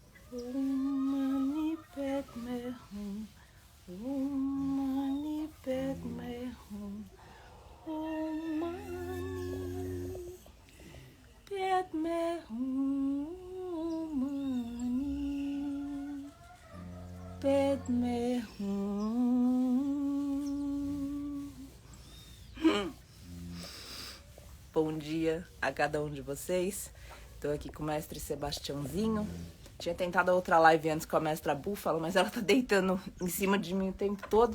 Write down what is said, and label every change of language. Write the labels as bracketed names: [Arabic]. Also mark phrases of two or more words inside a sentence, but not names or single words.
[Sanskrit] Om Mani Padme Hum. Om Mani Padme Hum. Om Mani Padme Hum. Om Mani Padme Hum. [Portuguese] Bom dia a cada um de vocês. Estou aqui com o mestre Sebastiãozinho. Tinha tentado outra live antes com a mestra Búfalo, mas ela tá deitando em cima de mim o tempo todo.